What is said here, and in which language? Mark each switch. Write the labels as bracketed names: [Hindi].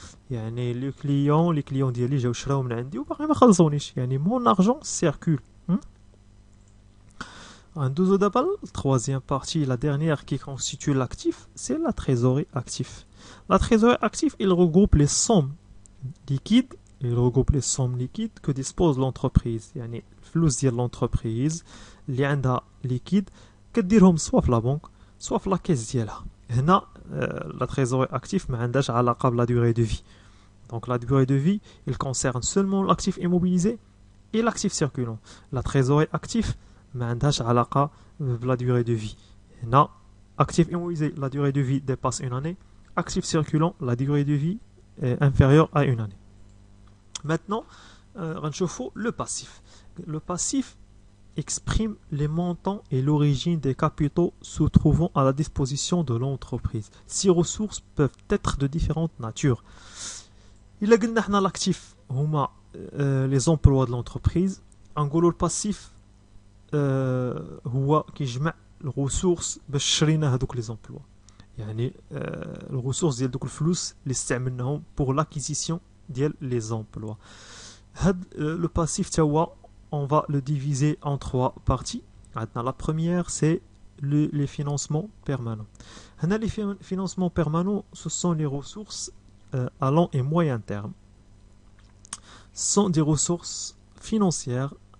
[Arabic] يعني les clients ديالي جاو شراو من عندي وباقي ما خلصونيش, يعني [French] mon argent circule. [Arabic] ندوزو دابا [French] la troisième partie, la dernière qui constitue l'actif, c'est la trésorerie active. La trésorerie active, il regroupe les sommes liquides, que dispose l'entreprise. [Arabic] يعني الفلوس ديال l'entreprise اللي عندها liquide كديرهم soit في la banque soit في la caisse ديالها. [French] هنا la trésorerie active [Arabic] ما عندهاش علاقة بلا [French] durée de vie. Donc la durée de vie, il concerne seulement l'actif immobilisé et l'actif circulant. La trésorerie active [Arabic] ما عندهاش علاقة بلا [French] durée de vie. هنا actif immobilisé, la durée de vie dépasse une année. Actif circulant, la durée de vie est inférieure à une année. Maintenant, [Arabic] غنشوفوا [French] le passif. Le passif exprime les montants et l'origine des capitaux se trouvant à la disposition de l'entreprise. Ces ressources peuvent être de différentes natures. Il a [Arabic] قلنا حنا [French] l'actif هما les emplois de l'entreprise. [Arabic] نقولوا le passif هو كيجمع الريسورس باش شرينا هذوك les emplois. يعني الريسورس ديال دوك الفلوس اللي استعملناهم pour l'acquisition ديال les emplois. هاد [French] le passif تا هو on va le diviser en trois parties. Maintenant, la première, c'est les financements permanents. Les financements permanents, ce sont les ressources à long et moyen terme. Ce sont des ressources financières